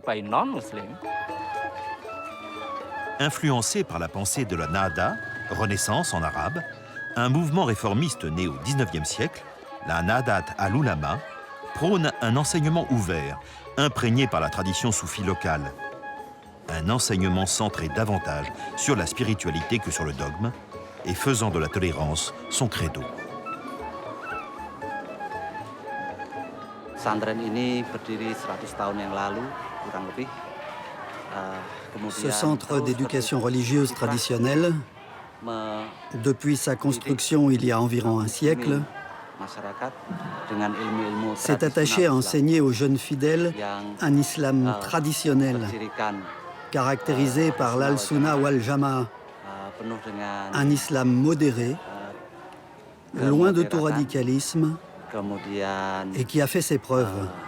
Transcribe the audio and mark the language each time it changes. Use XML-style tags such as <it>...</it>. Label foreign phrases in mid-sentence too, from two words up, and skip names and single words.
<fr>Influencé par la pensée de la Nahda, Renaissance en arabe, un mouvement réformiste né au XIXe siècle, la Nahdlat al-Ulama, prône un enseignement ouvert, imprégné par la tradition soufie locale. Un enseignement centré davantage sur la spiritualité que sur le dogme et faisant de la tolérance son credo.</fr> <id>Pesantren ini berdiri 100 tahun yang lalu, kurang lebih.</id> <fr>Ce centre d'éducation religieuse traditionnelle, depuis sa construction il y a environ un siècle, s'est attaché à enseigner aux jeunes fidèles un islam traditionnel, caractérisé par l'</fr> <ar>al-sunnah wal-jama'a,</ar> <fr>un islam modéré, loin de tout radicalisme, et qui a fait ses preuves.</fr>